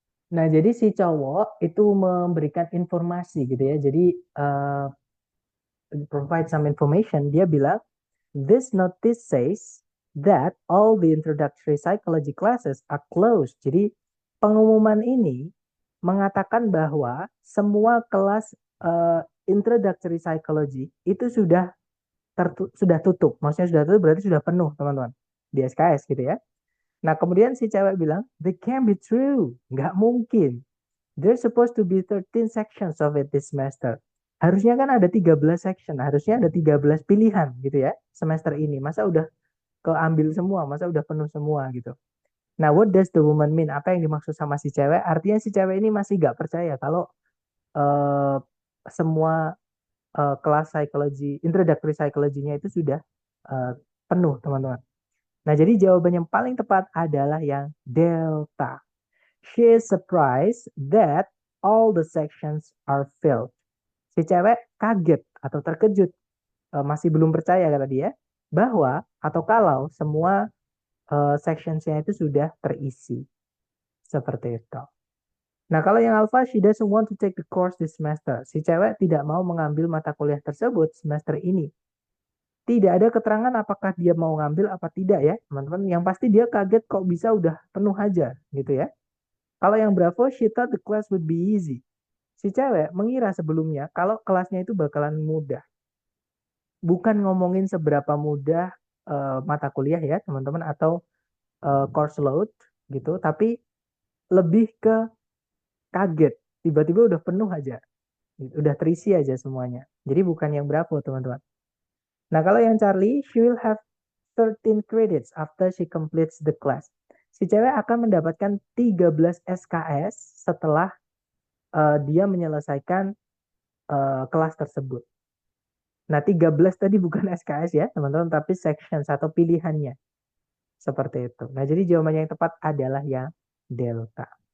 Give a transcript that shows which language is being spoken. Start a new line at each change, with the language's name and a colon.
Indonesian: Nah, jadi si cowok itu memberikan informasi gitu ya. Jadi
English: provide some information.
Indonesian: Dia bilang,
English: this notice says that all the introductory psychology classes are closed.
Indonesian: Jadi pengumuman ini mengatakan bahwa semua kelas introductory psychology itu sudah tutup. Maksudnya sudah tutup berarti sudah penuh, teman-teman. Di SKS gitu ya. Nah, kemudian si cewek bilang,
English: they can't be true.
Indonesian: Nggak mungkin.
English: There's supposed to be 13 sections of it this semester.
Indonesian: Harusnya kan ada 13 section. Harusnya ada 13 pilihan gitu ya semester ini. Masa udah keambil semua? Masa udah penuh semua gitu.
English: Nah, what does the woman mean?
Indonesian: Apa yang dimaksud sama si cewek? Artinya si cewek ini masih nggak percaya kalau semua kelas psikologi, introductory psychology-nya itu sudah penuh, teman-teman. Nah, jadi jawaban yang paling tepat adalah yang delta.
English: She is surprised that all the sections are filled.
Indonesian: Si cewek kaget atau terkejut, masih belum percaya kata dia, bahwa atau kalau semua sections-nya itu sudah terisi. Seperti itu. Nah, kalau yang alpha,
English: she doesn't want to take the course this semester.
Indonesian: Si cewek tidak mau mengambil mata kuliah tersebut semester ini. Tidak ada keterangan apakah dia mau ngambil apa tidak ya, teman-teman. Yang pasti dia kaget kok bisa udah penuh aja, gitu ya. Kalau yang Bravo,
English: she thought the class would be easy.
Indonesian: Si cewek mengira sebelumnya kalau kelasnya itu bakalan mudah. Bukan ngomongin seberapa mudah mata kuliah ya, teman-teman, atau course load, gitu. Tapi lebih ke kaget. Tiba-tiba udah penuh aja. Udah terisi aja semuanya. Jadi bukan yang Bravo, teman-teman. Nah, kalau yang Charlie,
English: she will have 13 credits after she completes the class.
Indonesian: Si cewek akan mendapatkan 13 SKS setelah dia menyelesaikan kelas tersebut. Nah, 13 tadi bukan SKS ya, teman-teman, tapi section atau pilihannya. Seperti itu. Nah, jadi jawabannya yang tepat adalah yang delta.